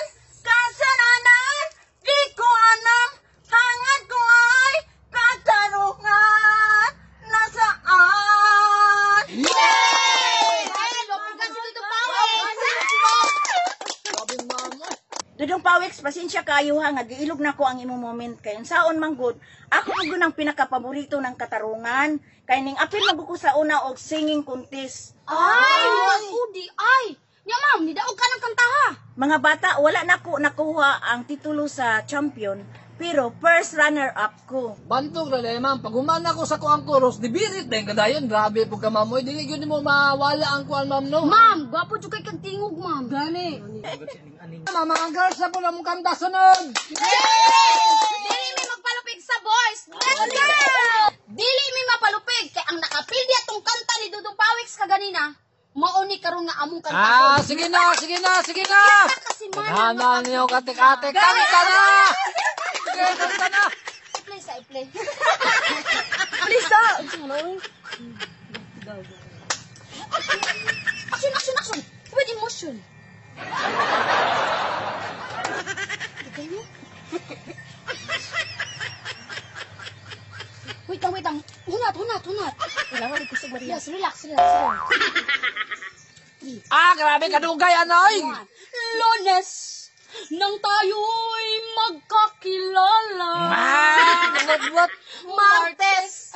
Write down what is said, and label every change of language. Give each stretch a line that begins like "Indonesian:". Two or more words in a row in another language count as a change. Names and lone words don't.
Filipino: Kasalanan, di ko alam, hangad ko ay katarungan. Nasaan? Dudong Pawex, pasensya kayo ha,
Cebuano: nga giilog na ko ang imong moment kay unsaon man gud. Ako gud ang pinakapaborito ng katarungan kay ning apil maguko sa una og singing contest. Ay, ako di ay. Nya ma'am, nidaog ka ng kantaha. Mga bata, wala na ko nakuha ang titulo sa champion, pero
English: first runner up
Cebuano: ko. Bantog na dahil ma'am, pag humana ko sa kuang koros, di birit na yung kadayon. Grabe po ka ma'am, oy, di yun mo mawala ang kuan ma'am no. Ma'am, gwapo jud kay kag tingog, ma'am. Gani. Mama, ang girls na po na mong kanta sunod. Dili mi magpalupig sa boys.
English: Let's go!
Cebuano: Dili mi mapalupig kay ang nakapildi atong kanta ni Dudong Pawex kaganina. Mao ni karon nga among kanta. Ah, sige na, sige na, sige na. Kasi Tadhana niyo katik-atik, kanta na. Sige, kanta na. i-play sa i-play.
English: Please stop! Action, action, action. With emotion.
Cebuano: Wait lang. Hunat. Kailangan ko sa Maria.
English: Yes, relax.
Cebuano: Grabe kadugay, anoy.
Filipino: Lunes, nang tayo'y magkakilala.
English: What?
Filipino: Martes,